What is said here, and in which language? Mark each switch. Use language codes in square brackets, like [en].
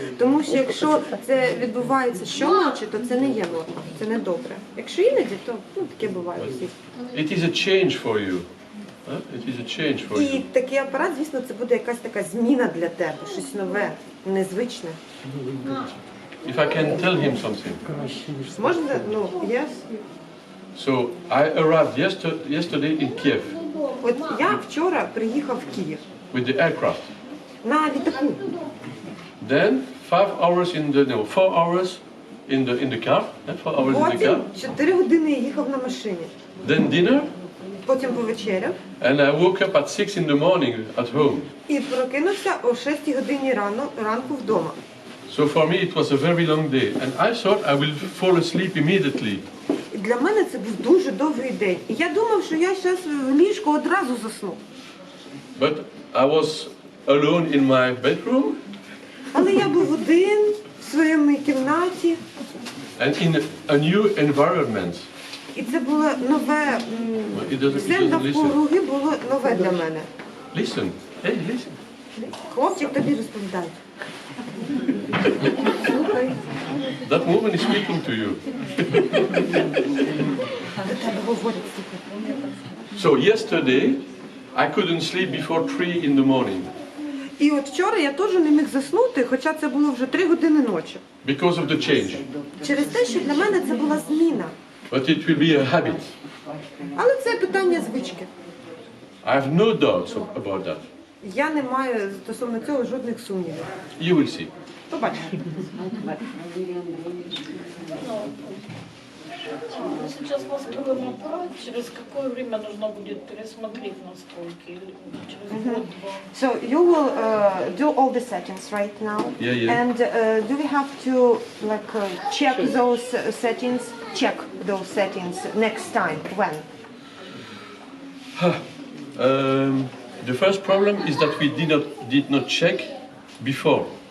[uk] Тому що якщо це відбувається щоночі, то це не є норма, це не добре. Якщо іноді, то таке буває у всіх. [en] It is a change for you. It is a change for you. [uk] І такий апарат, звісно, це буде якась така зміна для тебе, щось нове, незвичне. [en] If I can tell him something. [uk] Можна? Ну, [en] yes. So I arrived yesterday in Kiev [uk] От я вчора приїхав в Київ [en] with the aircraft. [uk] на літаку. [en] Then 4 hours in the car. 4 hours in the [uk] Потім [en] car. [uk] 4 години я їхав на машині. [en] Then dinner. [uk] Потім повечеряв. [en] And I woke up at 6 in the morning at home. [uk] І прокинувся о 6 годині ранку вдома. [en] So for me it was a very long day, and I thought I will fall asleep immediately. [uk] І для мене це був дуже довгий день. І я думав, що я зараз в ліжко одразу засну. [en] But I was alone in my bedroom. [uk] Але я був один в своєму кімнаті. [en] And in a new environment. [uk] І це було нове, все навкруги було нове для мене. [en] Listen, hey, listen. [uk] Хлопчик тобі розповідає. [en] That woman is speaking to you. So yesterday, I couldn't sleep before 3 in the morning. [uk] І от вчора я теж не міг заснути, хоча це було вже 3 години ночі. [en] Because of the change. [uk] Через те, що для мене це була зміна. [en] But it will be a habit. [uk] Але це питання звички. [en] I have no doubts about that. [uk] Я не маю стосовно цього жодних сумнівів. [en] You will see. [uk] Побачимо. [ru] Сейчас настроим аппарат, через какое время нужно будет пересмотреть настройки? Через год-два? [en] So you will do all the settings right now. Yeah. And do we have to check those settings? Check those settings next time. When? The first problem is that we did not check before.